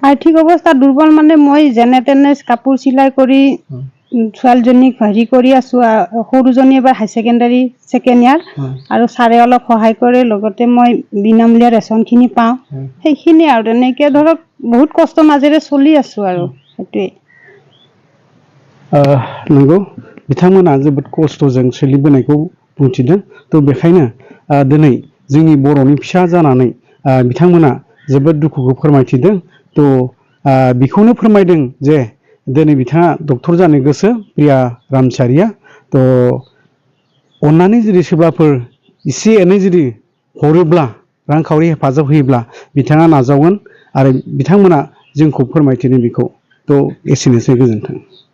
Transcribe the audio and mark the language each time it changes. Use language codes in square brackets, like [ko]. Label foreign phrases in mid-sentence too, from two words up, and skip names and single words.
[as] আৰ্থিক অৱস্থা দুৰ্বল মানে মই যেনে তেনে কাপোৰ চিলাই কৰি ছোৱালীজনীক হেৰি কৰি আছো সৰুজনী এবাৰ [en] higher secondary second year [as] আৰু ছাৰে অলপ সহায় কৰে লগতে মই বিনামূলীয়া ৰেচনখিনি পাওঁ সেইখিনি আৰু তেনেকৈ ধৰক বহুত কষ্ট মাজেৰে চলি আছো আৰু সেইটোৱে [brx] नंगौ बिथांमोना जोबोद खस्थ'जों सोलिबोनायखौ बुंथिदों थ' बेखायनो दिनै जोंनि बर'नि फिसा जानानै बिथांमोना जोबोद दुखुखौ फोरमायथिदों थ' बेखौनो फोरमायदों जे दिनै बिथाङा डक्टर जानो गोसो प्रिया रामचारिया थ' अन्नानै जुदि सोरबाफोर एसे एनै जुदि हरोब्ला रांखावरि हेफाजाब होयोब्ला बिथाङा नाजावगोन आरो बिथांमोना जोंखौ फोरमायथिदों बेखौ थ' एसेनोसै गोजोन्थों